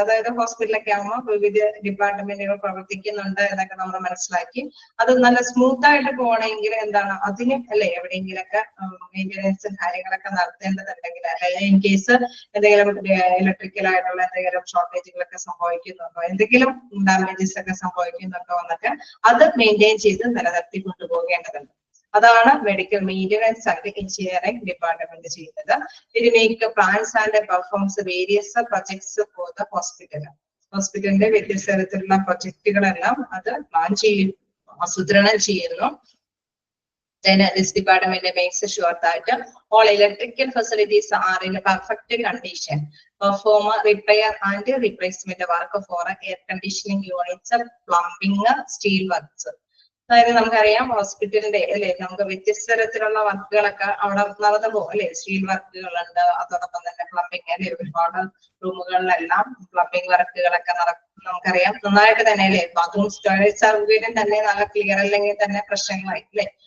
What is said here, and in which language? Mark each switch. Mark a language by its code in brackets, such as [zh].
[ml] അതായത് ഹോസ്പിറ്റലൊക്കെ ആകുമ്പോൾ വിവിധ ഡിപ്പാർട്ട്മെന്റുകൾ പ്രവർത്തിക്കുന്നുണ്ട് എന്നൊക്കെ നമ്മൾ മനസ്സിലാക്കി അത് നല്ല സ്മൂത്ത് ആയിട്ട് പോകണമെങ്കിൽ എന്താണ് അതിന് അല്ലെ എവിടെയെങ്കിലൊക്കെ മെയിൻ്റനൻസ് കാര്യങ്ങളൊക്കെ നടത്തേണ്ടതുണ്ടെങ്കിൽ അല്ലെ ഇൻ കേസ് എന്തെങ്കിലും ഇലക്ട്രിക്കൽ ആയിട്ടുള്ള എന്തെങ്കിലും ഷോർട്ടേജുകളൊക്കെ സംഭവിക്കുന്നുണ്ടോ, എന്തെങ്കിലും ഡാമേജസ് ഒക്കെ സംഭവിക്കുന്നുണ്ടോ എന്നൊക്കെ അത് മെയിൻറ്റെയിൻ ചെയ്ത് നിലനിർത്തി കൊണ്ടുപോകേണ്ടതുണ്ട്. അതാണ് medical maintenance and engineering department ചെയ്യുന്നത്. [en] ഇത് make plans and performs various projects for the hospital. [ml] ഹോസ്പിറ്റലിന്റെ വ്യത്യസ്ത തരത്തിലുള്ള പ്രൊജക്ടുകളെല്ലാം അത് പ്ലാൻ ചെയ്യും, ആസൂത്രണം ചെയ്യുന്നു. [en] Then this department makes sure that all electrical facilities are in perfect condition, perform repair and replacement work for air conditioning units, plumbing, steel works. [ml] അതായത് നമുക്കറിയാം ഹോസ്പിറ്റലിന്റെ അല്ലെ നമുക്ക് വ്യത്യസ്ത തരത്തിലുള്ള വർക്കുകളൊക്കെ അവിടെ നടന്നു പോകും അല്ലെ. സ്റ്റീൽ വർക്കുകളുണ്ട്, അതോടൊപ്പം തന്നെ പ്ലംബിംഗ് അല്ലെ ഒരുപാട് റൂമുകളിലെല്ലാം പ്ലംബിംഗ് വർക്കുകളൊക്കെ നമുക്കറിയാം നന്നായിട്ട് തന്നെ അല്ലെ. ബാത്റൂം സ്റ്റോറേജ് സൗകര്യം തന്നെ നല്ല ക്ലിയർ അല്ലെങ്കിൽ തന്നെ പ്രശ്നങ്ങളായി അല്ലെ.